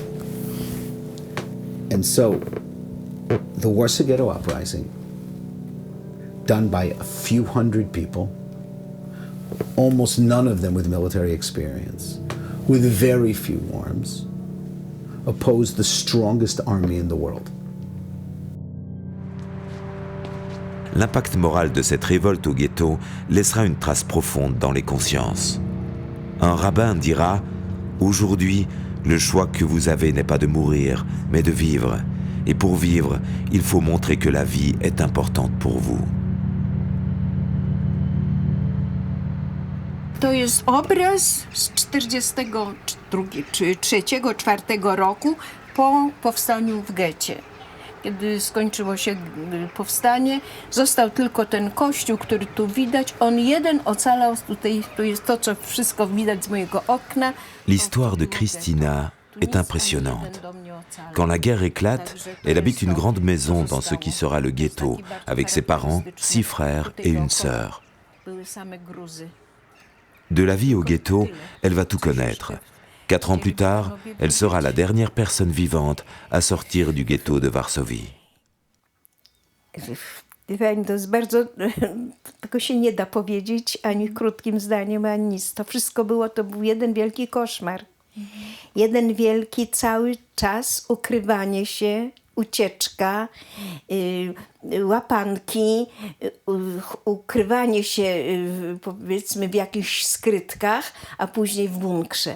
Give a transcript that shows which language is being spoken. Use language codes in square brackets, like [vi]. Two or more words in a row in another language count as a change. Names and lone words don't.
[en] And so, the Warsaw Ghetto Uprising, done by a few hundred people, almost none of them with military experience, with very few arms, opposed the strongest army in the world. [fr] L'impact moral de cette révolte au ghetto laissera une trace profonde dans les consciences. Un rabbin dira « Aujourd'hui, le choix que vous avez n'est pas de mourir, mais de vivre. Et pour vivre, il faut montrer que la vie est importante pour vous. » [pl] To jest obraz z 42 czy 3-4 roku po powstaniu w getcie. Kiedy skończyło się powstanie, został tylko ten kościół, który tu widać. On jeden ocalał, tutaj to jest to, co wszystko widać z mojego okna. [fr] L'histoire de Christina est impressionnante. Quand la guerre éclate, elle habite une grande maison dans ce qui sera le ghetto, avec ses parents, 6 frères et une sœur. De la vie au ghetto, elle va tout connaître, 4 ans plus tard, elle sera la dernière personne vivante à sortir du ghetto de Varsovie. [pl] To jest bardzo, tego się nie da powiedzieć ani krótkim zdaniem, ani nic. To wszystko to był jeden wielki koszmar. Jeden wielki cały czas ukrywanie się, ucieczka, łapanki, ukrywanie się powiedzmy w jakichś skrytkach, a później w bunkrze.